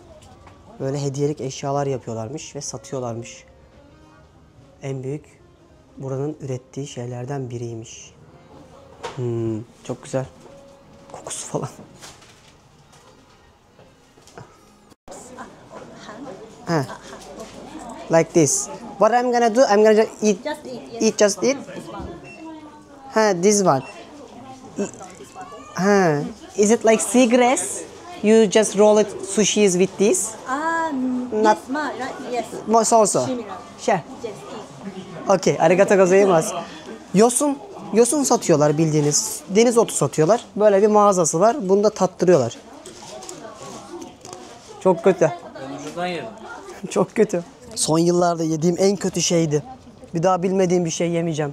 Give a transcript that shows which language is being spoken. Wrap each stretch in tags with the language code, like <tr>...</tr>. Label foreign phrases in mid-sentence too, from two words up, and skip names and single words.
<tr>Böyle hediyelik eşyalar yapıyorlarmış ve satıyorlarmış. En büyük buranın ürettiği şeylerden biriymiş. Çok güzel. Kokusu falan.</tr> <en>Huh. Like this. What I'm gonna do? I'm gonna just eat. Just eat. Yes. Eat, just eat. This one. This one. Is it like seagrass? You just roll it sushis with this? Not much, right? Yes. Most also. Similar. Sure. Just eat. Okay,</en> <ja>ありがとうございます.</ja> <tr>Yosun satıyorlar bildiğiniz. Deniz otu satıyorlar. Böyle bir mağazası var. Bunu da tattırıyorlar. Çok kötü. Ben ucundan yerim. Çok kötü. Son yıllarda yediğim en kötü şeydi. Bir daha bilmediğim bir şey yemeyeceğim.</tr>